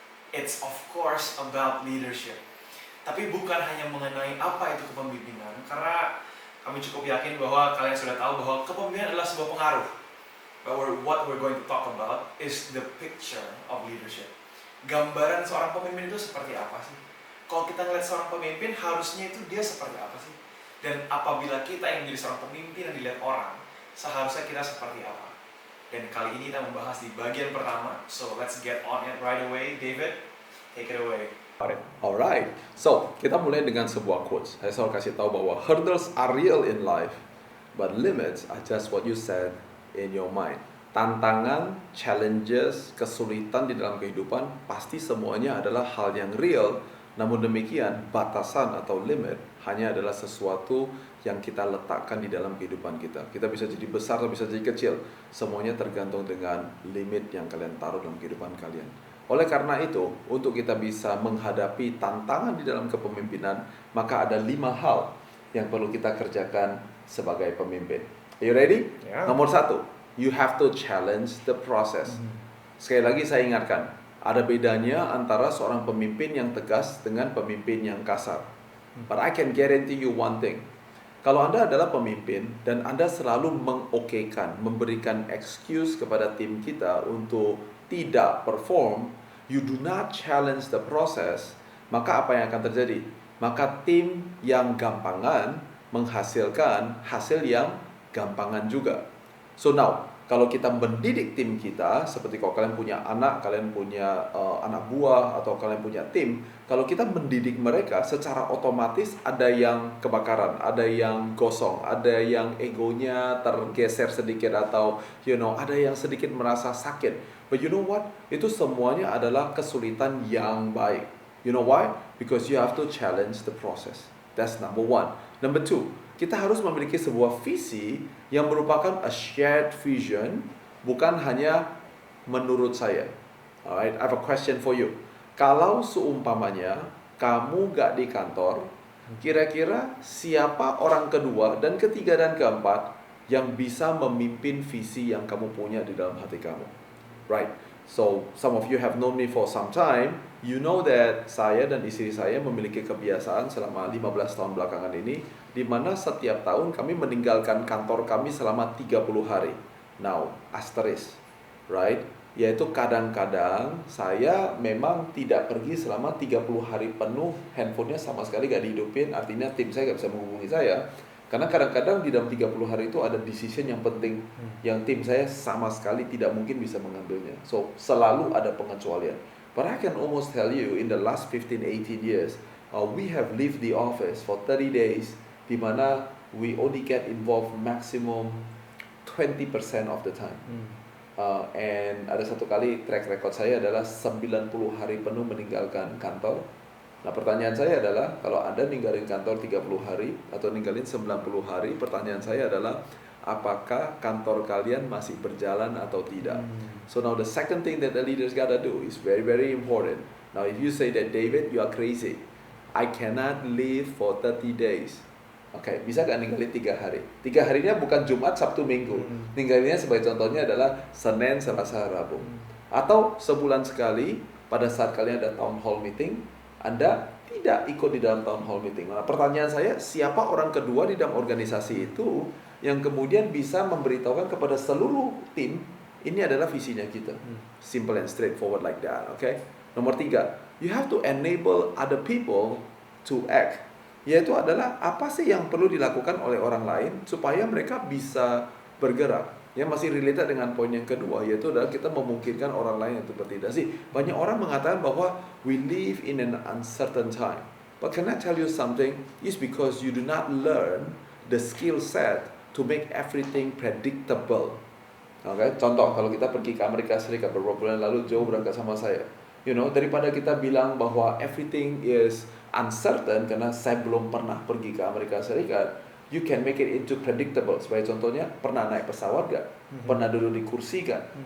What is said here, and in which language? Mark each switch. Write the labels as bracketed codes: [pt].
[en] It's of course about leadership. [id] Tapi bukan hanya mengenai apa itu kepemimpinan, karena kami cukup yakin bahwa kalian sudah tahu bahwa kepemimpinan adalah sebuah pengaruh. [en] But what we're going to talk about is the picture of leadership. [id] Gambaran seorang pemimpin itu seperti apa sih? Kalau kita ngeliat seorang pemimpin, harusnya itu dia seperti apa sih? Dan apabila kita yang menjadi seorang pemimpin yang dilihat orang, seharusnya kita seperti apa? Dan kali ini kita membahas di bagian pertama. [en] So let's get on it right away. David, take it away. Alright, so [id] kita mulai dengan sebuah quotes. Saya selalu kasih tahu bahwa [en] hurdles are real in life, but limits are just what you set in your mind. [id] Tantangan, challenges, kesulitan di dalam kehidupan pasti semuanya adalah hal yang real. Namun demikian, batasan atau limit hanya adalah sesuatu yang kita letakkan di dalam kehidupan kita. Kita bisa jadi besar atau bisa jadi kecil. Semuanya tergantung dengan limit yang kalian taruh dalam kehidupan kalian. Oleh karena itu, untuk kita bisa menghadapi tantangan di dalam kepemimpinan, maka ada 5 hal yang perlu kita kerjakan sebagai pemimpin. [en] Are you ready? Yeah. [id] Nomor 1. [en] You have to challenge the process. [id] Sekali lagi saya ingatkan, ada bedanya antara seorang pemimpin yang tegas dengan pemimpin yang kasar. [en] But I can guarantee you one thing. [id] Kalau Anda adalah pemimpin dan Anda selalu mengokekan, memberikan excuse kepada tim kita untuk tidak perform, [en] you do not challenge the process, [id] maka apa yang akan terjadi? Maka tim yang gampangan menghasilkan hasil yang gampangan juga. [en] So now, [id] kalau kita mendidik tim kita, seperti kalau kalian punya anak, kalian punya anak buah, atau kalian punya tim, kalau kita mendidik mereka, secara otomatis ada yang kebakaran, ada yang gosong, ada yang egonya tergeser sedikit, atau ada yang sedikit merasa sakit. [en] But you know what? [id] Itu semuanya adalah kesulitan yang baik. [en] You know why? Because you have to challenge the process. That's number 1. Number 2. [id] Kita harus memiliki sebuah visi yang merupakan [en] a shared vision, [id] bukan hanya menurut saya. [en] Alright, I have a question for you. [id] Kalau seumpamanya kamu gak di kantor, kira-kira siapa orang kedua dan ketiga dan keempat yang bisa memimpin visi yang kamu punya di dalam hati kamu? [en] Right. So, some of you have known me for some time. You know that [id] saya dan istri saya memiliki kebiasaan selama 15 tahun belakangan ini, di mana setiap tahun kami meninggalkan kantor kami selama 30 hari. [en] Now, asterisk, right? [id] Yaitu kadang-kadang saya memang tidak pergi selama 30 hari penuh, handphonenya sama sekali gak dihidupin, artinya tim saya gak bisa menghubungi saya. Karena kadang-kadang di dalam 30 hari itu ada decision yang penting yang tim saya sama sekali tidak mungkin bisa mengambilnya. So, selalu ada pengecualian. [en] But I can almost tell you in the last 15-18 years, we have left the office for 30 days, [id] di mana [en] we only get involved maximum 20% of the time. [id] And ada satu kali track record saya adalah 90 hari penuh meninggalkan kantor. Nah, pertanyaan saya adalah, kalau Anda ninggalin kantor 30 hari atau ninggalin 90 hari, pertanyaan saya adalah, apakah kantor kalian masih berjalan atau tidak? [en] So now the second thing that the leaders gotta do is very, very important. Now if you say that, David, you are crazy, I cannot leave for 30 days. [id] Oke, bisa gak ninggalin 3 hari? 3 harinya bukan Jumat, Sabtu, Minggu. Ninggalinnya sebagai contohnya adalah Senin, Selasa, Rabu. Atau sebulan sekali, pada saat kalian ada town hall meeting, Anda tidak ikut di dalam town hall meeting. Nah, pertanyaan saya, siapa orang kedua di dalam organisasi itu yang kemudian bisa memberitahukan kepada seluruh tim, ini adalah visinya kita. [en] Simple and straightforward like that, okay? [id] Nomor 3, [en] you have to enable other people to act. [id] Yaitu adalah, apa sih yang perlu dilakukan oleh orang lain supaya mereka bisa bergerak. Yang masih related dengan poin yang kedua, yaitu adalah kita memungkinkan orang lain untuk bertindak. Banyak orang mengatakan bahwa [en] we live in an uncertain time. But can I tell you something? It's because you do not learn the skill set to make everything predictable. [id] Okay? Contoh, kalau kita pergi ke Amerika Serikat beberapa bulan lalu, Joe berangkat sama saya. Daripada kita bilang bahwa [en] everything is uncertain, [id] karena saya belum pernah pergi ke Amerika Serikat, [en] you can make it into predictable. [id] Sebagai contohnya, pernah naik pesawat gak? Pernah duduk di kursi gak?